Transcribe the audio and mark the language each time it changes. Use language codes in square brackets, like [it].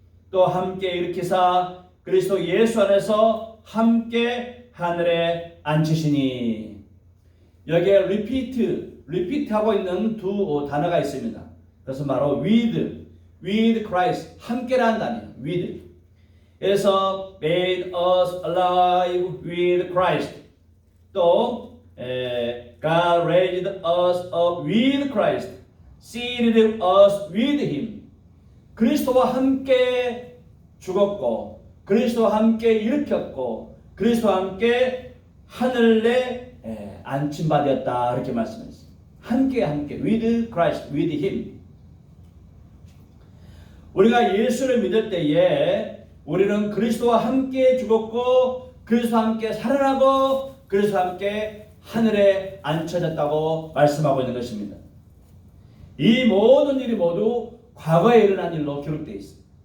[ko] 또 함께 일으키사 그리스도 예수 안에서 함께 하늘에 앉히시니. 여기에 repeat 하고 있는 두 단어가 있습니다. 그래서 바로 [en] with Christ, [ko] 함께라는 단어예요. [en] with. [ko] 그래서 [en] made us alive with Christ. [ko] 또 [en] God raised us up with Christ, seated us with Him. [ko] 그리스도와 함께 죽었고 그리스도와 함께 일으켰고 그리스도와 함께 하늘에 안침받았다 이렇게 말씀했습니다. 함께 [en] with Christ, with Him. [ko] 우리가 예수를 믿을 때에 우리는 그리스도와 함께 죽었고 그리스도와 함께 살아나고 그리스도와 함께 하늘에 앉혀졌다고 말씀하고 있는 것입니다. 이 모든 일이 모두 과거에 일어난 일로 기록되어 있습니다.